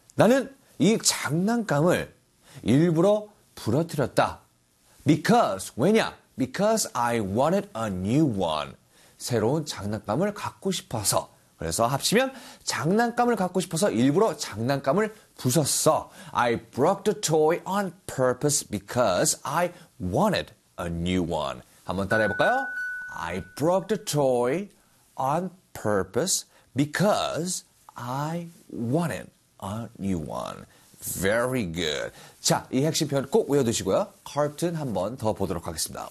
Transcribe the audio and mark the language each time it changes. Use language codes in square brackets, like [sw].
[ko] 나는 이 장난감을 일부러 부러뜨렸다. [en] Because, [ko] 왜냐? [en] Because I wanted a new one. [ko] 새로운 장난감을 갖고 싶어서. 그래서 합치면 장난감을 갖고 싶어서 일부러 장난감을 부쉈어. [en] I broke the toy on purpose because I wanted a new one. [ko] 한번 따라해 볼까요? [en] I broke the toy on purpose because I wanted a new one. Very good. [ko] 자, 이 핵심 표현 꼭 외워두시고요. 카튼 한번더 보도록 하겠습니다.